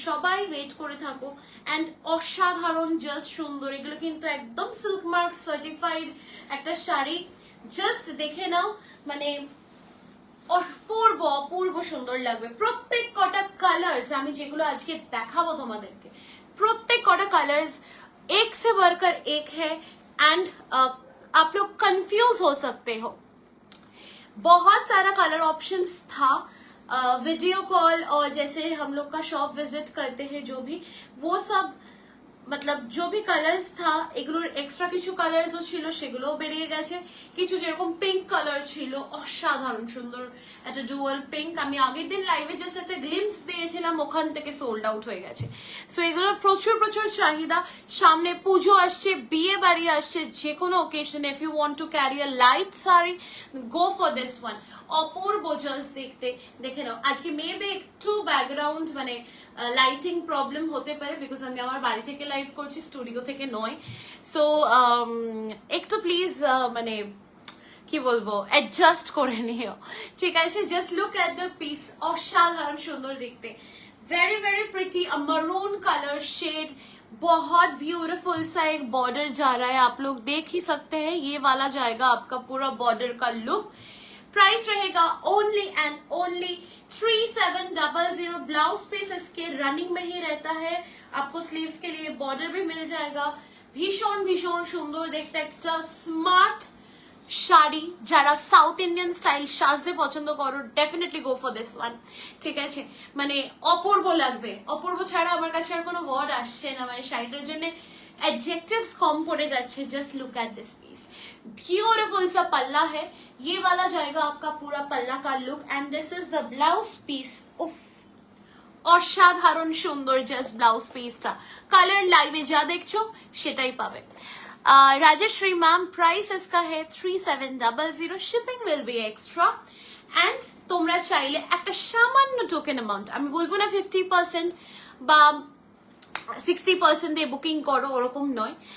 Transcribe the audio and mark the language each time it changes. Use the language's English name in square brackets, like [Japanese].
[Bangla] সবাই ওয়েট করে থাকো এন্ড অসাধারণ জাস্ট সুন্দর। এগুলো কিন্তু একদম সিল্ক মার্ক সার্টিফাইড একটা শাড়ি। জাস্ট দেখে নাও, মানে অপূর্ব অপূর্ব সুন্দর লাগবে। প্রত্যেক কটা কালার্স আমি যেগুলো আজকে দেখাবো তোমাদেরকে, [Hindi] प्रत्येक कॉटा कलर्स एक से बढ़कर एक है एंड आप लोग कंफ्यूज हो सकते हो। बहुत सारा कलर ऑप्शंस था, वीडियो कॉल और जैसे हम लोग का शॉप विजिट करते हैं जो भी, वो सब मतलब जो भी কালার্স থা [Bangla] এগুলোর এক্সট্রা কিছু কালার্সও ছিল, সেগুলোও বেরিয়ে গেছে। কিছু যেরকম পিঙ্ক কালার ছিল অসাধারণ সুন্দর, একটা ডুয়াল পিঙ্ক, আমি আগের দিন লাইভে জাস্ট একটা গ্লিম্পস দিয়েছিলাম, ওখান থেকে সোল্ড আউট হয়ে গেছে। সো এগুলোর প্রচুর প্রচুর চাহিদা। সামনে পুজো আসছে, বিয়ে বাড়ি আসছে, যে কোনো ওকেশনে [English] If you want to carry a light sari go for this one. [Bangla] Apurba just দেখতে, দেখে নাও। আজকে মেবি একটু ব্যাকগ্রাউন্ড মানে লাইটিং প্রবলেম হতে পারে, বিকজ আমি আমার বাড়ি থেকে লাইভ করছি, স্টুডিও থেকে নয়। সো একটু প্লিজ মানে কি বলবো অ্যাডজাস্ট করে নিও, ঠিক আছে। [English] just look at the piece, [Bangla] অসাধারণ সুন্দর দেখতে, [Hindi] वेरी वेरी प्रिटी, अ मरून कलर शेड, बहुत ब्यूटीफुल सा एक बॉर्डर जा रहा है, आप लोग देख ही सकते हैं। ये वाला जाएगा आपका पूरा बॉर्डर का लुक। प्राइस रहेगा only and only 3700। Blouse piece इसके रनिंग में ही रहता है, आपको स्लीव्स के लिए बॉर्डर भी मिल जाएगा। [Bangla] भीषण भीषण सुंदर देखते একটা স্মার্ট শাড়ি, যারা সাউথ ইন্ডিয়ান স্টাইল সাজতে পছন্দ করো [English] definitely go for this one, [Bangla] ঠিক আছে। মানে অপূর্ব লাগবে, অপূর্ব ছাড়া আমার কাছে আর কোনো ওয়ার্ড আসছে না, মানে শাড়িটার জন্য [Hindi] एडजेक्टिव्स कम पड़े जाते। [English] just look at this piece, [Hindi] beautiful सा पल्ला है, ये वाला जाएगा आपका पूरा पल्ला का look [English] And this is the blouse piece. [Bangla] उफ অসাধারণ সুন্দর জাস্ট ব্লাউজ পিসটা, কালার লাইভে যা দেখছো সেটাই পাবে। [Hindi] राजश्री मैम, प्राइस इसका है 3700, shipping will be extra [Bangla] and তোমরা চাইলে একটা সামান্য টোকেন অ্যামাউন্ট, আমি বলবো না 50% বা 60% দিয়ে বুকিং করো, ওরকম নয়।